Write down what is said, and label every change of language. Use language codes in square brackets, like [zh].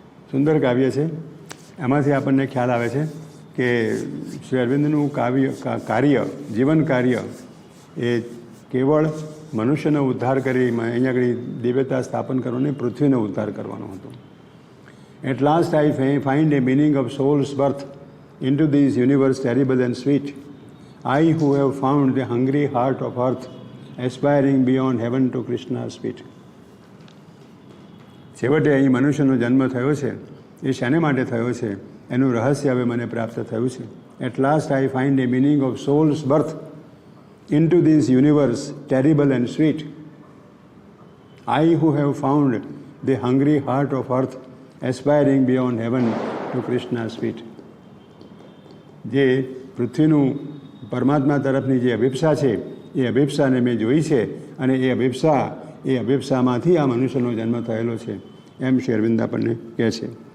[gu] સુંદર કાવ્ય છે. એમાંથી આપણને ખ્યાલ આવે છે કે શ્રી અરવિંદનું કાર્ય, જીવન કાર્ય એ કેવળ મનુષ્યનો ઉદ્ધાર કરી અહીંયા આગળ દિવ્યતા સ્થાપન કરવાનો, પૃથ્વીનો ઉદ્ધાર કરવાનો હતો. [en] At last I find a meaning of soul's birth into this universe terrible and sweet. I who have found the hungry heart of earth aspiring beyond heaven to Krishna's feet. [gu] છેવટે અહીં મનુષ્યનો જન્મ થયો છે એ શાને માટે થયો છે એનું રહસ્ય હવે મને પ્રાપ્ત થયું છે. [en] At last I find a meaning of soul's birth into this universe terrible and sweet. I who have found the hungry heart of earth aspiring beyond heaven to Krishna's feet. [gu] જે પૃથ્વીનું પરમાત્મા તરફની જે અભિપ્સા છે એ અભિપ્સાને મેં જોઈ છે અને એ અભિપ્સામાંથી આ મનુષ્યનો જન્મ થયેલો છે એમ શ્રી અરવિંદ આપણને કહે છે.